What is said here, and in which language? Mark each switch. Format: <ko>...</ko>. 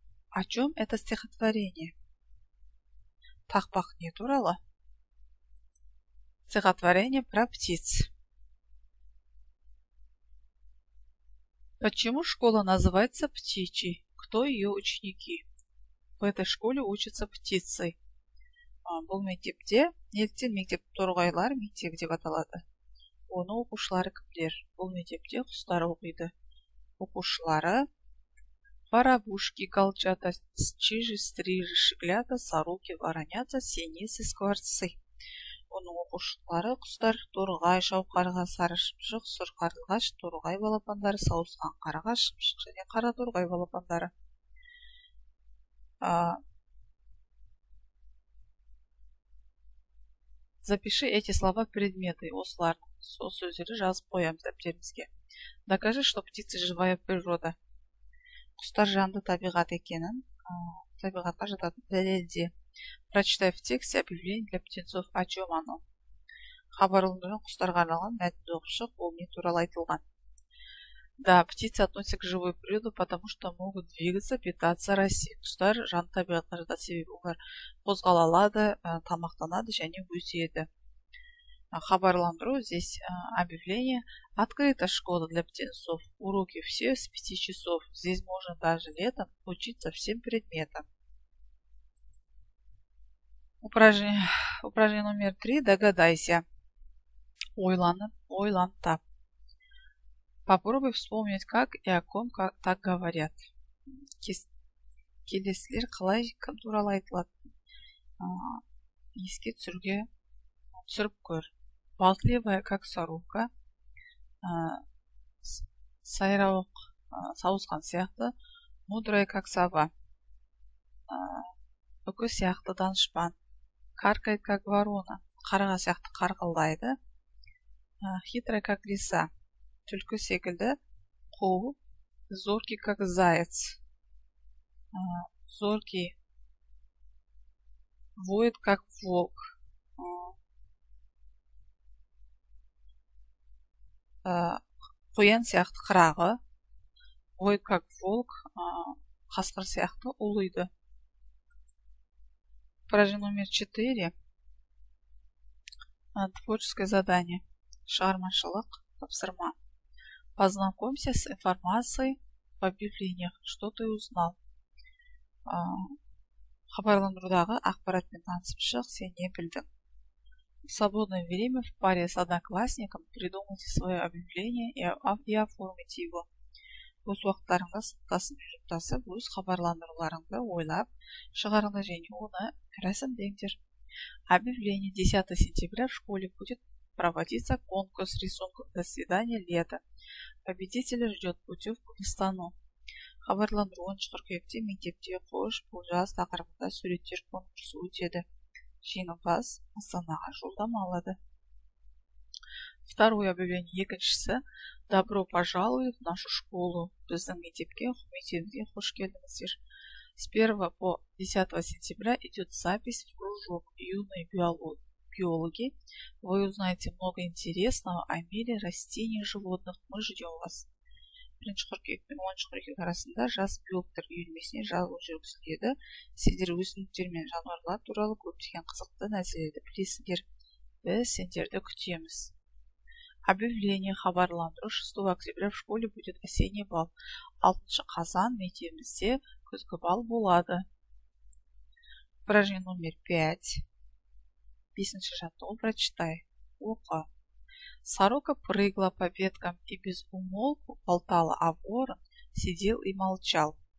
<ru>О чем это стихотворение?</ru> <kk>Тақпақ не туралы?</kk> <ru>Стихотворение про птиц. Почему школа называется птичьей? Кто ее ученики? В этой школе учатся птицы.</ru> <kk>Бұл мектепте, неліктен мектеп торғайлар мектебі деп аталады? Оны оқушылары кімдер? Бұл мектепте құстар оқиды. Оқушылары</kk> <ru>воробушки, голчата, чижи, стрижи, щеглята, сороки, воронята, синицы, скворцы.</ru> <kk>Оның оқушылары құстар торғай, шауқарға, саршымшық, сұр қарлығаш, торғай балапандары, сауысқан қарға, шымшық және қара торғай балапандары.</kk> <ru>Запиши эти слова в предметы.</ru> <kk>Осылардың сөздері жазып қоямыз дәптерімізге.</kk> <ru>Докажи, что птицы живая природа.</ru> <kk>Құстар жанды табиғат екенін, табиғатқа жататын дәлелде.</kk> <ru>Прочитай в тексте объявление для птенцов. О чем оно?</ru> <kk>Хабарландырған құстарға арналған мәтінді оқып шық, ол не туралы айтылған.</kk> <ru>Да, птицы относятся к живой природе, потому что могут двигаться, питаться, расти.</ru> <kk>Құстар жанды табиғатқа жатады, себебі олар қозғала алады, тамақтанады және өседі.</kk> <ru>Хабарландыру, здесь объявление. Открыта школа для птенцов. Уроки все с 5 часов. Здесь можно даже летом учиться всем предметам. Упражнение номер 3. Догадайся.</ru> <kk>Ойлан тап.</kk> <ru>Попробуй вспомнить, как и о ком так говорят.</ru> <kk>Келесілер қалай кім туралы айтылады? Еске түсіріп көр.</kk> <ru>Болтливая, как сорока,</ru> <kk>сайрауық, сауысқан сияқты,</kk> <ru>мудрая, как сова,</ru> <kk>үкі сияқты данышпан,</kk> <ru>каркает, как ворона,</ru> <kk>қарға сияқты қарқылдайды,</kk> <ru>хитрая, как лиса,</ru> <kk>түлкі секілді, қу,</kk> <ru>зоркий, как заяц, зоркий, воет, как волк,</ru> <kk>қоян сияқты қырағы,</kk> <ru>воет, как волк,</ru> <kk>қасқыр сияқты ұлиды.</kk> <ru>Упражнение номер 4. Творческое задание.</ru> <kk>Шығармашылық тапсырма.</kk> <ru>Познакомься с информацией в объявлениях. Что ты узнал?</ru> <kk>Хабарландырудағы ақпаратпен танысып шық, сен не білдің?</kk> <ru>В свободное время в паре с одноклассником придумайте свое объявление и оформите его.</ru> <kk>Өз уақыттарыңда сыныптасын жұптасып, өз хабарландыруларыңды ойлап, шығарыңдар және оны рәсімдеңдер.</kk> <ru>Объявление 10 сентября в школе будет проводиться конкурс рисунков до свидания лето. Победителя ждет путевку в Астану.</ru> <kk>Хабарландыру 10 қыркүйекте мектепте қош бұл жаз тақырыбында суреттер конкурсы өтеді. Жеңімпаз Астанаға жолдама алады.</kk> <ru>Второе объявление.</ru> <kk>Екіншісі.</kk> <ru>Добро пожаловать в нашу школу.</ru> <kk>Біздің мектепке қош келдіңіздер.</kk> <ru>С 1 по 10 сентября идет запись в кружок юные биологи. Вы узнаете много интересного о мире растений и животных. Мы ждем вас.</ru> <kk>1 қыркүйек пен 10 қыркүйек арасында жас биологтар үйірмесіне жазылу жүргізіледі. Сендер өсімдіктер мен жануарлар туралы көптеген қызықты нәрселерді білесіңдер. Біз сендерді күтеміз.</kk> <ru>Объявление хабарландыру 6 октября в школе будет осенний бал.</ru> <kk>6 қазан мектебімізде күзгі бал болады.</kk> <ru>Упражнение номер 5.</ru> <kk>5-ші жаттығу</kk> <ru>прочитай.</ru> <kk>Оқы.</kk> <ru>Сорока прыгала по веткам и без умолку болтала, а ворон сидел и молчал.</ru>